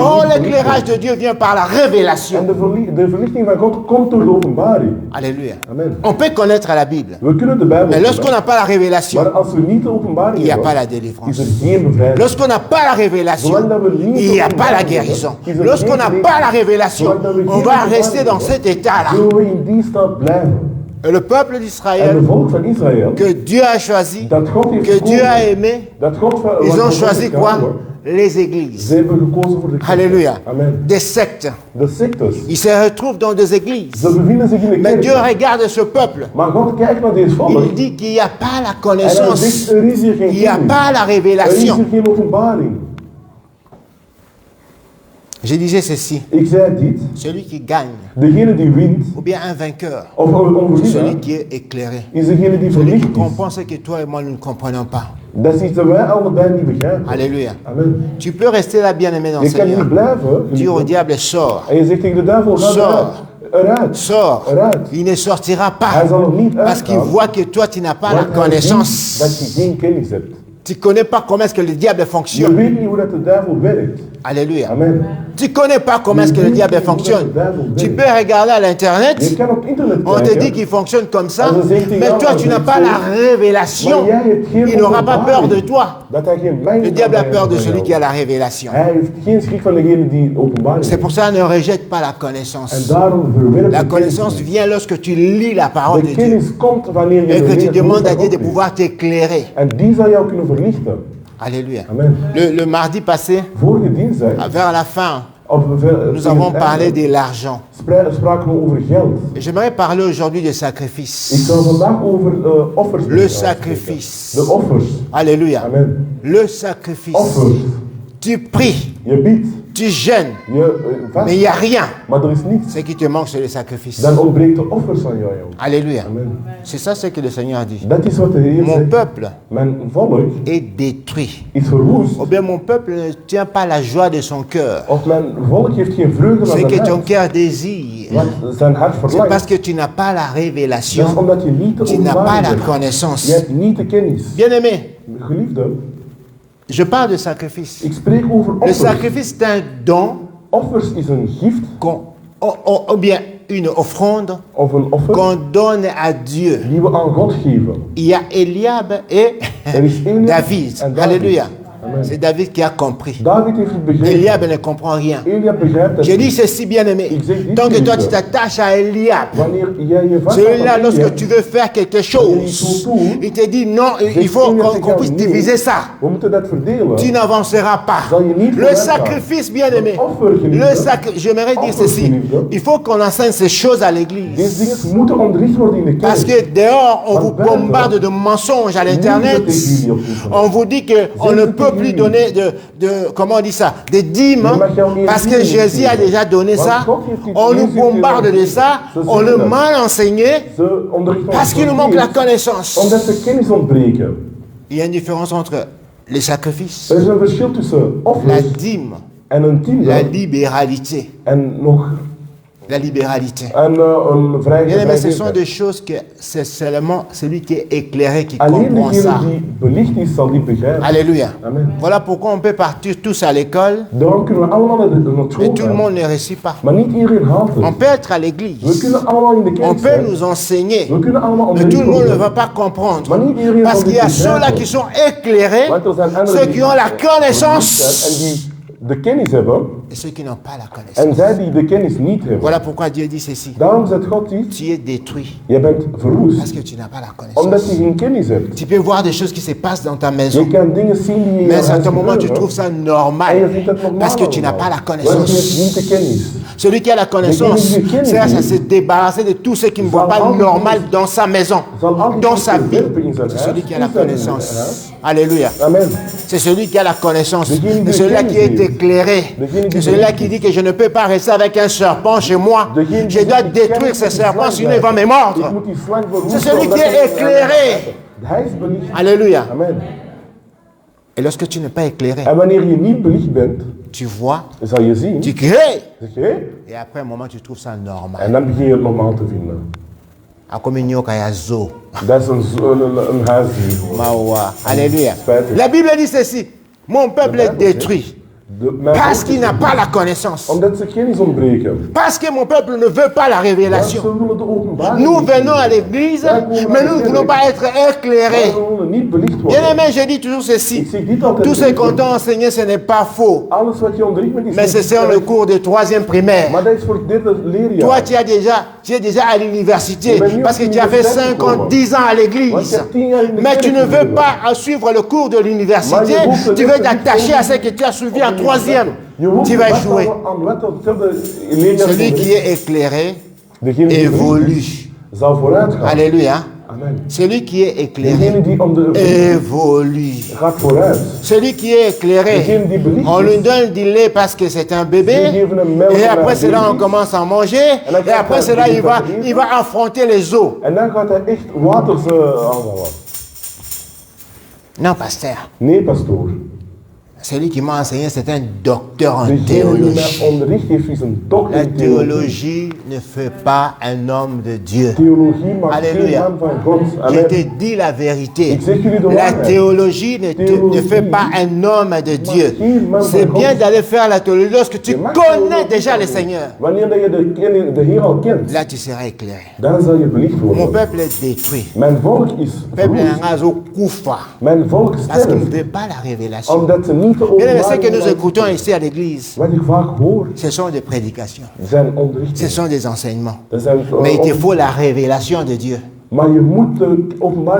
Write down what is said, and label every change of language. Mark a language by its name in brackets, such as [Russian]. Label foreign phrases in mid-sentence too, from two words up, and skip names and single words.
[Dutch] Oh, niet [French] l'éclairage [Dutch] verlicht de [French] Dieu vient par la [Dutch] bent. En [French] révélation. [Dutch] de verlichting van God komt door de openbaring. [French] Alléluia. Amen. On peut connaître la Bible. [Dutch] We kunnen de Bijbel [French] Mais lorsqu'on [Dutch] kennen, [French] n'a pas la révélation, [Dutch] maar als we niet de openbaring [French] il n'y a [Dutch] hebben, [French] pas la [Dutch] is [French] délivrance. [Dutch] er geen bevrijding. [French] Lorsqu'on n'a pas la révélation, il n'y a pas la guérison. Lorsqu'on n'a pas la révélation, on va rester dans cet état-là. [Dutch] Zullen we in die staat blijven. [French] Et le peuple [Dutch] En de [French] d'Israël, [Dutch] volk van Israël, [French] que Dieu a choisi, [Dutch] dat God heeft [French] que Dieu a [Dutch] gekozen, [French] aimé, [Dutch] dat God van, [French] ils ont [Dutch] van [French] choisi [Dutch] God [French] quoi? [Dutch] gekozen, [French] Les églises. [Dutch] ze hebben gekozen voor de kerk. [French] Alléluia. Amen. Des sectes. [Dutch] De sectes, [French] Ils se retrouvent dans des églises. [Dutch] ze bevinden zich in de [French] Mais Dieu [Dutch] kerk. [French] regarde ce peuple. [Dutch] Maar God kijkt naar deze volk. [French] Il dit qu'il n'y a pas la [Dutch] En hij [French] connaissance. [Dutch] zegt, er is hier geen [French] Il n'y a [Dutch] kennis. [French] pas la [Dutch] Er is [French] révélation. [Dutch] hier geen openbaring. [French] Je disais ceci. [Dutch] Ik zei dit, [French] Celui qui gagne, [Dutch] degene die wint, [French] ou bien un vainqueur, [Dutch] of een [French] celui [Dutch] overwinnaar, [French] qui est éclairé. [Dutch] is degene die [French] Celui qui [Dutch] verlicht is. [French] comprend ce que toi et moi nous ne comprenons pas. [Dutch] Dat is iets dat wij allebei niet begrijpen. [French] Alléluia. Amen. Tu peux rester là bien aimé dans le [Dutch] Je kan [French] Seigneur. [Dutch] niet blijven. [French] Dire au diable, sors, [Dutch] En je zegt tegen de duivel, ga [French] Sors. [Dutch] eruit. [French] sors. [Dutch] Eruit. [French] Il ne sortira [Dutch] Hij [French] pas. [Dutch] zal er niet [French] Parce qu'il [Dutch] uitgaan. [French] voit que toi tu n'as pas la [Dutch] Want hij ziet [French] connaissance. [Dutch] dat je geen kennis hebt. [French] Tu ne connais pas comment est-ce que le diable [Dutch] Je [French] fonctionne. [Dutch] weet niet hoe dat de duivel werkt. [French] Alléluia. Amen. Tu ne connais pas comment est-ce que le diable fonctionne. Tu peux regarder à [Dutch] Je [French] l'internet. [Dutch] kan op internet [French] On te dit [Dutch] kijken. [French] qu'il fonctionne comme ça, [Dutch] En ze zegt tegen [French] mais [Dutch] jou, [French] toi [Dutch] als [French] tu [Dutch] je [French] n'as [Dutch] het [French] pas [Dutch] zo- [French] la révélation. [Dutch] Maar jij hebt geen [French] Il n'aura pas peur de [Dutch] openbaring. [French] toi. [Dutch] Dat hij geen mijn [French] Le diable a [Dutch] kan [French] peur de [Dutch] hebben [French] celui [Dutch] van [French] qui a [Dutch] jou. [French] la révélation. [Dutch] Hij heeft geen schrik van degene die openbaring [French] C'est [Dutch] heeft. [French] pour ça ne rejette pas la [Dutch] En [French] connaissance. [Dutch] daarom verwerp [French] La [Dutch] je [French] connaissance [Dutch] kennis. [French] vient lorsque tu lis la parole [Dutch] De [French] de Dieu [Dutch] kennis komt wanneer je [French] et [Dutch] de [French] que tu [Dutch] woord [French] demandes à [Dutch] van [French] Dieu [Dutch] God [French] de [Dutch] leest. [French] pouvoir t'éclairer. [Dutch] En die zal jou kunnen verlichten. [French] Alléluia. Amen. Le mardi passé, [Dutch] Vorige dinsdag, [French] vers la fin, nous [Dutch] tegen [French] avons [Dutch] het [French] parlé [Dutch] einde, [French] de l'argent. [Dutch] spraken we over geld. [French] Et j'aimerais parler aujourd'hui de [Dutch] Ik [French] sacrifice. [Dutch] zal vandaag over offers [French] Le [Dutch] spreken. [French] sacrifice. [Dutch] De offers. [French] Alléluia. Amen. Le sacrifice. [Dutch] Offers. [French] Tu pries, [Dutch] Je biedt, [French] tu jeûnes, [Dutch] je vast, [French] mais il n'y a rien. [Dutch] maar er is niets. [French] Ce qui te manque, c'est le sacrifice. [Dutch] Dan ontbreekt de offers aan jou. [French] Alléluia. Amen. C'est ça ce que le Seigneur dit. [Dutch] Dat is wat de Heer [French] Mon [Dutch] zegt. [French] peuple [Dutch] Mijn volk [French] est détruit. [Dutch] is verwoest. [French] Ou bien mon peuple ne tient pas la joie de son cœur. [Dutch] Of mijn volk heeft geen vreugde [French] Ce [Dutch] aan [French] que [Dutch] zijn [French] ton [Dutch] hart. [French] cœur désire, [Dutch] Wat zijn hart [French] c'est [Dutch] verlangt. [French] parce que tu n'as pas la [Dutch] Dat is [French] révélation. [Dutch] omdat je niet de [French] Tu n'as pas [Dutch] openbaring [French] la [Dutch] hebt. Je [French] connaissance. [Dutch] hebt niet de kennis. [French] Bien-aimé, [Dutch] Geliefde, [French] je parle de sacrifice. [Dutch] ik spreek over [French] Le [Dutch] offers. [French] sacrifice, c'est un don [Dutch] Offers is een gift [French] ou bien une offrande [Dutch] of een offer [French] qu'on donne à Dieu. [Dutch] die we aan God geven. [French] Il y a Eliab et [Dutch] Er is Eliab [French] David. [Dutch] en David. [French] Alléluia. Amen. C'est David qui a compris. [Dutch] David heeft het begrepen. [French] Eliab ne comprend rien. [Dutch] Eliab begrijpt het [French] Je dis [Dutch] niet. [French] ceci, bien-aimé. [Dutch] Ik zeg dit, [French] Tant que toi tu [Dutch] liefde. [French] t'attaches à Eliab, [Dutch] Wanneer jij je vasthoudt [French] celui-là, [Dutch] aan [French] lorsque [Dutch] Eliab, [French] tu veux faire quelque chose, il te dit non, il faut qu'on puisse diviser ça. [Dutch] we moeten dat verdelen. [French] Tu n'avanceras pas. [Dutch] Zal je niet [French] Le [Dutch] vooruit gaan. [French] sacrifice, bien-aimé. [Dutch] Het offer, geliefde. [French] Le sacrifice, j'aimerais dire [Dutch] Offer, [French] ceci. [Dutch] geliefde. [French] Il faut qu'on enseigne ces choses à [Dutch] Deze [French] l'église. [Dutch] dingen moeten onderricht worden in de [French] Parce [Dutch] kerk. [French] que dehors, on vous [Dutch] buiten, [French] bombarde de mensonges à l'internet. [Dutch] tegen jullie op internet. [French] On vous dit qu'on ne peut plus donner comment on dit ça, des dîmes, parce que Jésus a déjà donné ça. On nous bombarde de ça, on le mal enseigné, [Dutch] Ze onderrichten ons [French] parce qu'il nous manque la connaissance. [Dutch] omdat ze kennis ontbreken. [French] Il y a une différence entre les sacrifices, [Dutch] Er is een verschil tussen [French] la [Dutch] offers [French] dîme, [Dutch] en een tiende [French] la libéralité. [Dutch] en nog [French] La libéralité. [Dutch] een vrij [French] Bien aimé, ce sont [Dutch] vrijheid. [French] des choses que c'est seulement celui qui est éclairé qui [Dutch] Alleen [French] comprend ça. [Dutch] degene die belicht is, zal dit begrijpen. [French] Alléluia. Amen. Voilà pourquoi on peut partir tous à l'école, [Dutch] Daarom kunnen we allemaal naar [French] mais [Dutch] school [French] tout le [Dutch] gaan, [French] monde ne réussit pas. [Dutch] maar niet iedereen haalt [French] On [Dutch] het. [French] peut être à [Dutch] We [French] l'église, [Dutch] kunnen allemaal in de [French] on [Dutch] kerk [French] peut [Dutch] zijn, [French] nous enseigner, [Dutch] we kunnen allemaal [French] mais [Dutch] onderricht [French] tout le monde ne [Dutch] worden. [French] va pas comprendre. [Dutch] Maar niet iedereen [French] Parce [Dutch] zal [French] qu'il y a [Dutch] dit [French] ceux-là [Dutch] begrijpen. [French] qui sont éclairés, [Dutch] Want er zijn anderen [French] ceux [Dutch] die [French] qui ont la [Dutch] verlicht zijn [French] connaissance [Dutch] en die de kennis hebben [French] et ceux qui n'ont pas la [Dutch] en [French] connaissance. [Dutch] zij die de kennis niet hebben. [French] Voilà pourquoi Dieu dit ceci. [Dutch] Daarom zegt God dit, [French] Tu es détruit [Dutch] je bent [French] parce [Dutch] verwoest, [French] que tu n'as pas la [Dutch] omdat je [French] connaissance. [Dutch] geen kennis hebt. [French] Tu peux voir des choses qui se passent dans ta [Dutch] Je [French] maison, [Dutch] kan dingen zien die in [French] mais à un [Dutch] je huis [French] certain moment tu [Dutch] gebeuren, [French] trouves ça [Dutch] en je [French] normal [Dutch] vindt het normaal [French] parce que tu n'as pas la [Dutch] allemaal, want je hebt [French] connaissance. [Dutch] niet de kennis. [French] Celui qui a la connaissance, c'est se débarrasser de tout ce qui ne va pas normal dans sa maison, dans sa vie. C'est celui qui a la connaissance. Alléluia. Amen. C'est celui qui a la connaissance. C'est celui-là qui est éclairé. C'est celui-là qui dit que je ne peux pas rester avec un serpent chez moi. Je dois détruire ce serpent, sinon il va me mordre. C'est celui qui est éclairé. Alléluia. Amen. Et lorsque tu n'es pas éclairé, [Dutch] En wanneer je niet belicht bent, [French] tu vois, [Dutch] zal je zien, [French] tu crées. [Dutch] zeg je, [French] Et après un moment, tu trouves ça normal. [Dutch] en dan begin je het normaal te vinden. [Lingala] Akominyo kaya zo. [Dutch] Dat is een huisdier. [Lingala] Mawa. Alléluia. [Dutch] Spijtig. [French] La Bible dit ceci. Mon peuple est détruit parce qu'il n'a pas la connaissance. [Dutch] Omdat ze kennis ontbreken. [French] Parce que mon peuple ne veut pas la [Dutch] Want [French] révélation. [Dutch] ze willen de openbaring [French] Nous [Dutch] niet. [French] venons à l'église, mais nous ne voulons pas être [Dutch] Maar [French] éclairés. [Dutch] we willen niet belicht [French] Bien [Dutch] worden. [French] aimé, je dis toujours ceci. [Dutch] Ik zeg niet altijd [French] Tout ce [Dutch] belicht [French] qu'on [Dutch] worden. [French] t'a enseigné, ce n'est pas faux. [Dutch] Alles wat je onderricht met die [French] Mais c'est le cours de 3e primaire. [Dutch] Maar dat is voor het derde leerjaar. [French] Toi, tu es déjà à l'université parce que tu as fait 5 ans, 10 ans à l'église. Mais tu ne veux pas suivre le cours de l'université. Tu veux t'attacher à ce que tu as suivi en 3e. Tu vas échouer. Celui qui est éclairé évolue. [Dutch] Zal vooruitgaan. [French] Alléluia. Amen. Celui qui est éclairé [Dutch] Degene die om de [French] évolue. [Dutch] gaat vooruit. [French] Celui qui est éclairé, on lui donne du lait parce que c'est un bébé. Et après cela, on commence à manger. Et après cela, il va affronter les eaux. [Dutch] En dan gaat hij echt waters aanvallen. [French] Non, pasteur. [Dutch] Nee, pastoor. [French] Celui qui m'a enseigné, c'est un docteur en [Dutch] Degene die [French] théologie. [Dutch] mij onderricht heeft is een dokter [French] La [Dutch] in theologie. [French] théologie ne fait pas un homme de Dieu. [Dutch] Theologie maakt geen [French] Alléluia. [Dutch] man van God. [French] Je Amen. te dis la vérité. [Dutch] Ik zeg jullie de [French] La [Dutch] waarheid. [French] théologie ne fait pas un homme de Dieu. C'est bien d'aller faire la théologie lorsque tu [Dutch] Je mag [French] connais [Dutch] theologie [French] déjà le [Dutch] doen. [French] Seigneur. [Dutch] Wanneer dat je de Heer al kent, [French] Là, tu seras éclairé. [Dutch] dan zal je belicht [French] Mon [Dutch] worden. [French] peuple est détruit. [Dutch] Mijn volk is [French] Peuple [Dutch] verwoest. [Lingala] Nangazo Koufa. [Dutch] Mijn volk [French] Parce qu'il ne [Dutch] sterft. [French] veut pas la révélation. [Dutch] Omdat ze niet de [French] Bien aimé, ce que [Dutch] openbaring [French] nous [Dutch] van- [French] écoutons ici à l'église, [Dutch] Wat ik vaak hoor, [French] ce sont des prédications. [Dutch] zijn [French] Ce [Dutch] onderrichtingen. [French] sont des enseignements. [Dutch] Dat zijn, [French] Mais il te faut la révélation de Dieu [Dutch] maar je moet de openbaring